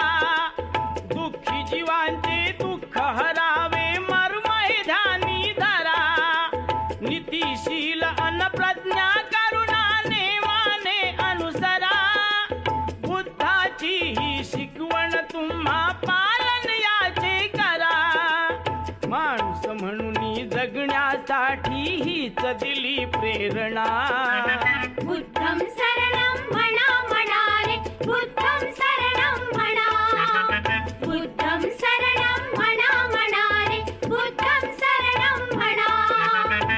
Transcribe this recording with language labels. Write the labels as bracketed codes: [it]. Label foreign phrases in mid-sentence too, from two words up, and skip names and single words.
[mr] दुःखी जीवांचे दुःख हरावे मर्म हे ध्यानी धरा नीतिशील अनप्रज्ञा करुणा नेमाने अनुसरा बुद्धाची ही शिकवण तुम्हा पालन याचे करा माणूस म्हणून जगण्यासाठी हीच दिली प्रेरणा [pi] बुद्धं शरणं [mr] म्हणा रे [pi] बुद्धं शरणं [mr] म्हणा [pi] बुद्धं शरणं [mr] म्हणा रे [pi] बुद्धं शरणं [mr] म्हणा